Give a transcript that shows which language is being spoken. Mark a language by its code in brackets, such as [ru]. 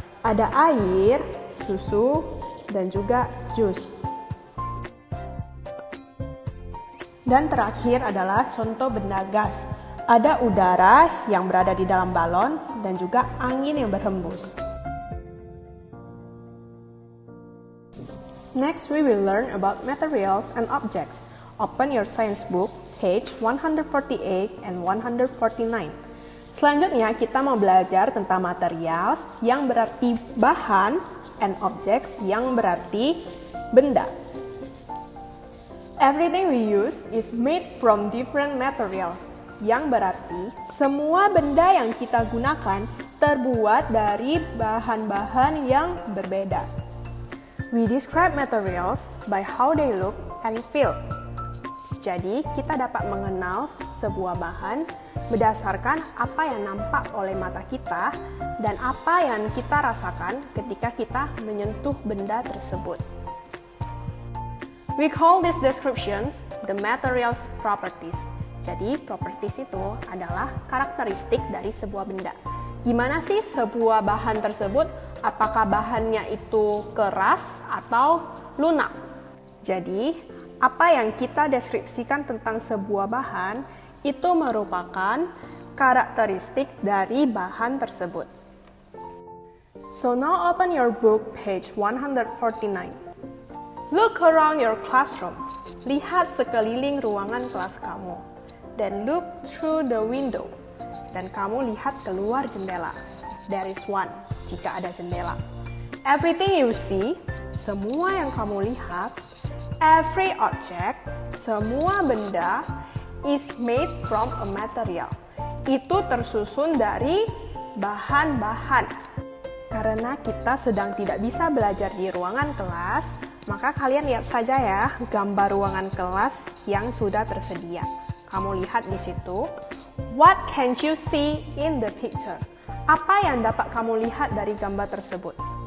[id] Ada air, susu, dan juga jus. Dan terakhir adalah contoh benda gas. Ada udara yang berada di dalam balon dan juga angin yang berhembus. [en] Next, we will learn about materials and objects. Open your science book, page 148 and 149. [id] Selanjutnya, kita mau belajar tentang materials yang berarti bahan and objects yang berarti benda. [en] Everything we use is made from different materials, [id] yang berarti semua benda yang kita gunakan terbuat dari bahan-bahan yang berbeda. [en] We describe materials by how they look and feel. [id] Jadi, kita dapat mengenal sebuah bahan berdasarkan apa yang nampak oleh mata kita dan apa yang kita rasakan ketika kita menyentuh benda tersebut. [en] We call these descriptions the material's properties. [id] Jadi, properties itu adalah karakteristik dari sebuah benda. Gimana sih sebuah bahan tersebut? Apakah bahannya itu keras atau lunak? Jadi, apa yang kita deskripsikan tentang sebuah bahan itu merupakan karakteristik dari bahan tersebut. [en] So now open your book, page 149. Look around your classroom. [id] Lihat sekeliling ruangan kelas kamu. [en] Then look through the window. [id] Dan kamu lihat keluar jendela. [en] There is one, [id] jika ada jendela. [en] Everything you see, [id] semua yang kamu lihat, [en] every object, [id] semua benda, [en] is made from a material. [id] Itu tersusun dari bahan-bahan. Karena kita sedang tidak bisa belajar di ruangan kelas, maka kalian lihat saja ya gambar ruangan kelas yang sudah tersedia. Kamu lihat di situ. [en] What can you see in the picture? [id] Apa yang dapat kamu lihat dari gambar tersebut?